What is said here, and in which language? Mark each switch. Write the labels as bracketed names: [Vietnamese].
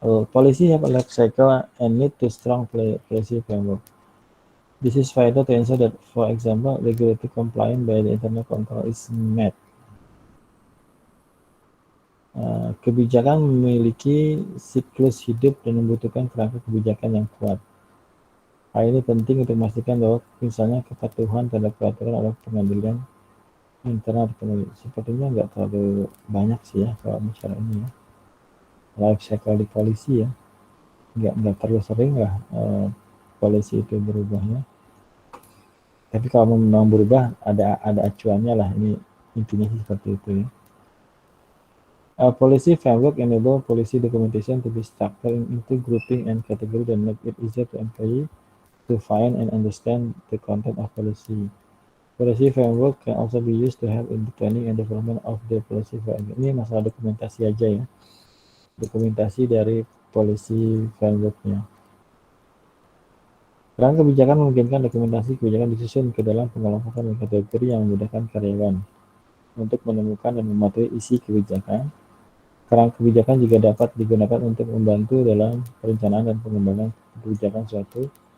[English] Policy have a life cycle and need to strong policy framework. This is vital to ensure that, for example, regulatory compliance by the internal control is met. [Indonesian] Kebijakan memiliki siklus hidup dan membutuhkan kerangka kebijakan yang kuat. Hal ini penting untuk memastikan bahwa misalnya kepatuhan terhadap peraturan oleh pengadilan internal. Sepertinya nggak terlalu banyak sih ya kalau misalnya ini ya. Life cycle di polisi ya, nggak terlalu sering lah polisi itu berubahnya. Tapi kalau memang berubah ada acuannya lah, ini intinya sih seperti itu ya. [English] Policy framework enable policy documentation to be structured into grouping and category and make it easier to employee to find and understand the content of policy. Policy framework can also be used to help in the planning and development of the policy framework. [Indonesian] Ini masalah dokumentasi aja ya. Dokumentasi dari policy framework-nya. Kerangka kebijakan memungkinkan dokumentasi kebijakan disusun ke dalam pengelompokan dan kategori yang memudahkan karyawan untuk menemukan dan mematuhi isi kebijakan. Kerangka kebijakan juga dapat digunakan untuk membantu dalam perencanaan dan pengembangan kebijakan suatu.